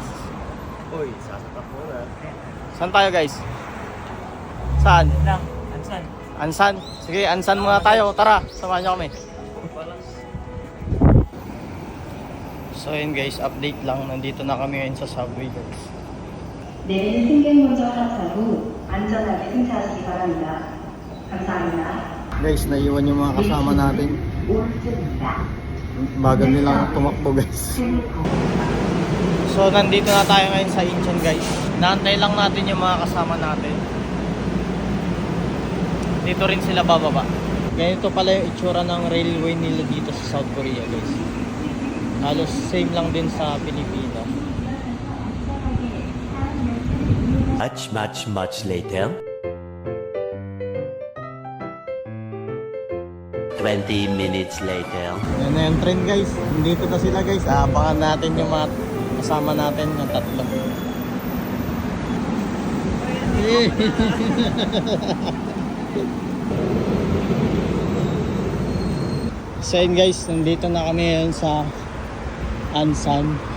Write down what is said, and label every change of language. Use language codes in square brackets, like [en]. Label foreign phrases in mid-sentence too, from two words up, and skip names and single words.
[tl] Uy, sasapak mo na. Saan tayo guys? Saan? Lang, ansan? Ansan? Sige, Ansan muna tayo. Tara, samahan nyo kami. So yun guys, update lang. Nandito na kami ngayon sa Subway guys. [ko] 내리는 승객 먼저 하차 후 안전하게 승차하시기 바랍니다. 감사합니다. [tl] Guys, naiwan yung mga kasama natin. Bagal nilang tumakbo guys. So nandito na tayo ngayon sa Incheon guys. Naantay lang natin yung mga kasama natin. Dito rin sila bababa. Ganito pala yung itsura ng railway nila dito sa South Korea guys. Halos same lang din sa Pilipinas. [en] Much later. 20 minutes later. [tl] Yan na yung train guys. Dito na sila guys. Abangan natin yung mga kasama natin ng tatlo. So yun guys, nandito na kami ngayon sa Ansan.